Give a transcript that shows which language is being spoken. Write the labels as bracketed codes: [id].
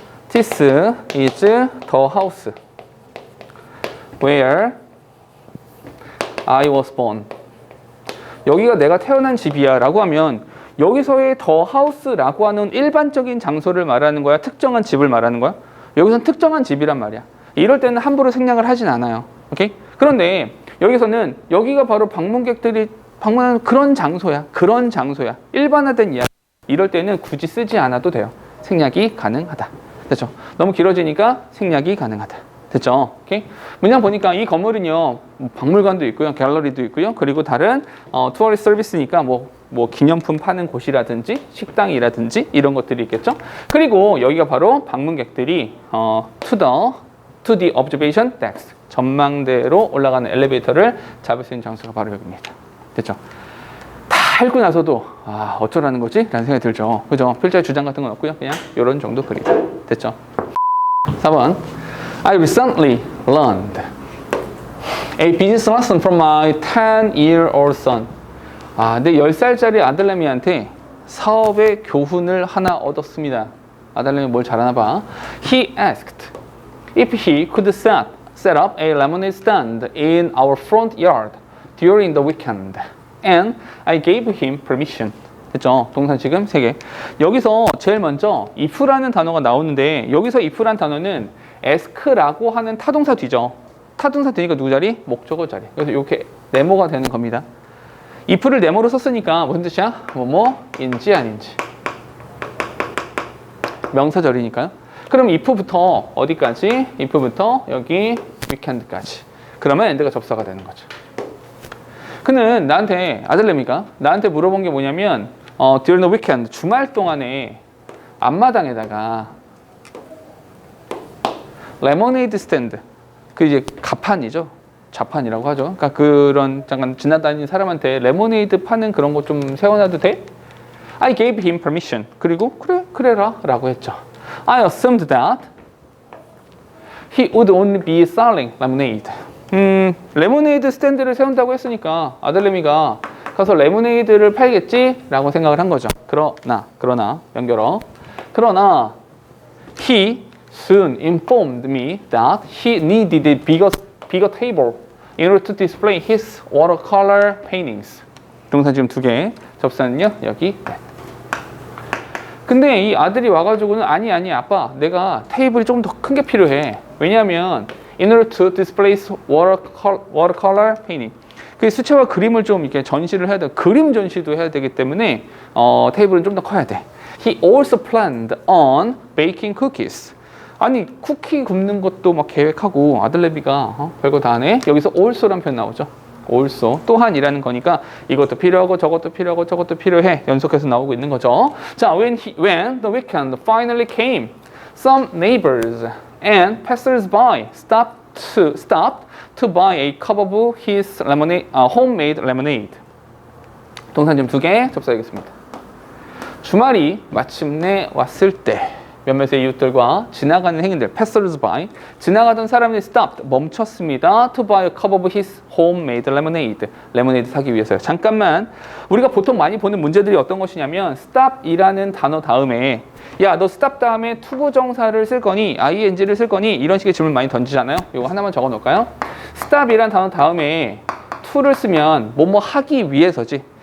[en] This is the house where I was born. [ko] 여기가 내가 태어난 집이야 라고 하면 여기서의 [en] the house [ko] 라고 하는 일반적인 장소를 말하는 거야? 특정한 집을 말하는 거야? 여기서는 특정한 집이란 말이야. 이럴 때는 함부로 생략을 하진 않아요. 오케이? 그런데 여기서는 여기가 바로 방문객들이 방문하는 그런 장소야. 일반화된 이야기. 이럴 때는 굳이 쓰지 않아도 돼요. 생략이 가능하다. 됐죠? 너무 길어지니까 생략이 가능하다. 됐죠? 오케이? 문장 보니까 이 건물은요, 박물관도 있고요, 갤러리도 있고요, 그리고 다른 투어리스트 서비스니까 뭐 기념품 파는 곳이라든지 식당이라든지 이런 것들이 있겠죠? 그리고 여기가 바로 방문객들이 [en] to the observation decks [ko] 전망대로 올라가는 엘리베이터를 잡을 수 있는 장소가 바로 여기입니다. 됐죠? 다 읽고 나서도 어쩌라는 거지? 라는 생각이 들죠. 그죠? 필자의 주장 같은 건 없고요. 그냥 이런 정도 그림. 됐죠? 4번. [en] I recently learned a business lesson from my 10-year-old son. [ko] 내 10살짜리 아들내미한테 사업의 교훈을 하나 얻었습니다. 아들내미 뭘 잘하나 봐. [en] He asked if he could set up a lemonade stand in our front yard during the weekend. And I gave him permission. [ko] 됐죠? 동사 지금 3개. 여기서 제일 먼저 if라는 단어가 나오는데 여기서 if라는 단어는 ask라고 하는 타동사 뒤죠. 타동사 뒤니까 누구 자리? 목적어 자리. 그래서 이렇게 네모가 되는 겁니다. if를 네모로 썼으니까 무슨 뜻이야? 뭐뭐인지 아닌지. 명사절이니까요. 그럼 if부터 어디까지? if부터 여기 weekend까지. 그러면 end가 접사가 되는 거죠. 그는 아들내미가 나한테 물어본 게 뭐냐면 [en] during the weekend, [ko] 주말 동안에 앞마당에다가 레모네이드 스탠드, 그 이제 가판이죠. 좌판이라고 하죠. 그러니까 그런 잠깐 지나다니는 사람한테 레모네이드 파는 그런 거 좀 세워놔도 돼? [en] I gave him permission. [ko] 그리고 그래라 라고 했죠. [en] I assumed that he would only be selling lemonade. [ko] 레모네이드 스탠드를 세운다고 했으니까 아들내미가 가서 레모네이드를 팔겠지? 라고 생각을 한 거죠. 그러나 연결어. 그러나 [en] he soon informed me that he needed a bigger table in order to display his watercolor paintings. [ko] 동사 지금 2개. 접사는요 여기. 근데 이 아들이 와가지고는 아니 아빠 내가 테이블이 좀 더 큰 게 필요해. 왜냐하면 [en] in order to display watercolor painting. [ko] 그 수채화 그림을 좀 이렇게 전시를 해야 돼. 그림 전시도 해야 되기 때문에 테이블은 좀 더 커야 돼. [en] He also planned on baking cookies. [ko] 아니 쿠키 굽는 것도 막 계획하고 아들내미가 별거 다 하네. 여기서 also란 표현 나오죠. also 또한이라는 거니까 이것도 필요하고 저것도 필요하고 저것도 필요해. 연속해서 나오고 있는 거죠. [en] 자, when the weekend finally came, some neighbors and passers-by stopped to buy a cup of his homemade lemonade. [ko] 동사 지금 2개 접수하겠습니다. 주말이 마침내 왔을 때 몇몇의 이웃들과 지나가는 행인들, passers-by, 지나가던 사람들이 stopped, 멈췄습니다. [en] to buy a cup of his homemade lemonade. [ko] 레모네이드 사기 위해서요. 잠깐만, 우리가 보통 많이 보는 문제들이 어떤 것이냐면 stop이라는 단어 다음에 야, 너 stop 다음에 투부정사를 쓸 거니, ing를 쓸 거니 이런 식의 질문 많이 던지잖아요. 이거 하나만 적어 놓을까요? stop이라는 단어 다음에 to를 쓰면 뭐뭐 하기 위해서지.